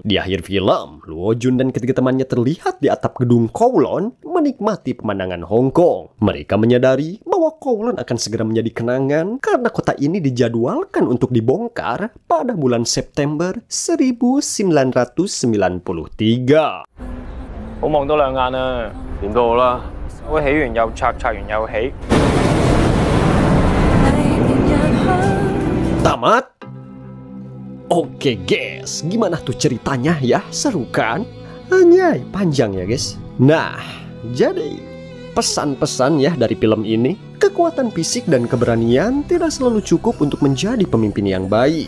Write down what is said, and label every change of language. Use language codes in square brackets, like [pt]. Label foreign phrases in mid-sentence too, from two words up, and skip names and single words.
[id] Di akhir film, Luo Jun dan ketiga temannya terlihat di atap gedung Kowloon menikmati pemandangan Hong Kong. Mereka menyadari bahwa Kowloon akan segera menjadi kenangan karena kota ini dijadwalkan untuk dibongkar pada bulan September 1993. [yue] 好望多兩眼啊，點都好啦。我起完又拆，拆完又起。 [id] Tamat? Oke guys, gimana tuh ceritanya ya? Seru kan? Anjay, panjang ya guys. Nah, jadi pesan-pesan ya dari film ini, kekuatan fisik dan keberanian tidak selalu cukup untuk menjadi pemimpin yang baik.